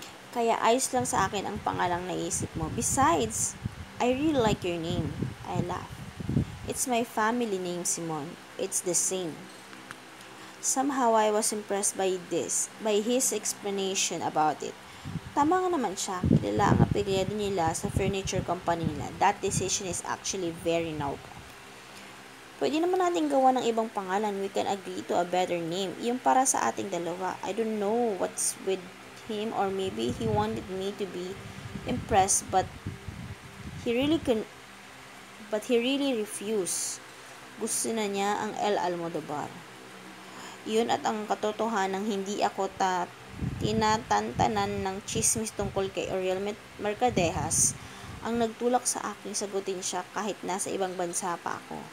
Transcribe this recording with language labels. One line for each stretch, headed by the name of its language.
Filipino: Kaya ayos lang sa akin ang pangalang naisip mo.
English: Besides, I really like your name. I laughed. It's my family name, Simon. It's the same. Somehow I was impressed by his explanation about it.
Filipino: Tama nga naman siya. Kilala ang apelyido nila sa furniture company nila.
English: That decision is actually very noble.
Filipino: Pwede naman natin gawa ng ibang pangalan.
English: We can agree to a better name.
Filipino: Yung para sa ating dalawa.
English: I don't know what's with him or maybe he wanted me to be impressed but he really refused.
Filipino: Gusto na niya ang El Almodovar. Yun at ang katotohanang hindi ako tinatantanan ng chismis tungkol kay Oriel Mercadejas ang nagtulak sa aking sagutin siya kahit nasa ibang bansa pa ako.